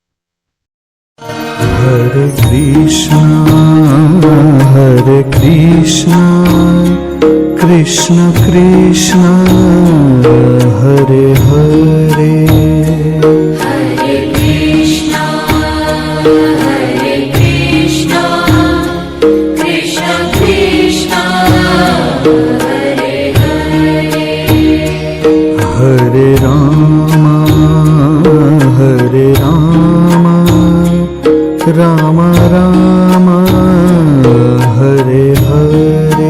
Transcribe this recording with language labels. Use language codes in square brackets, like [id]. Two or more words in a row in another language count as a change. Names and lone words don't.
[sa] హరే కృష్ణ హరే కృష్ణ కృష్ణ కృష్ణ హరే హరే హరే కృష్ణ హరే కృష్ణ కృష్ణ కృష్ణ హరే హరే హరే రామ హరే రామ రామ రామ హరే హరే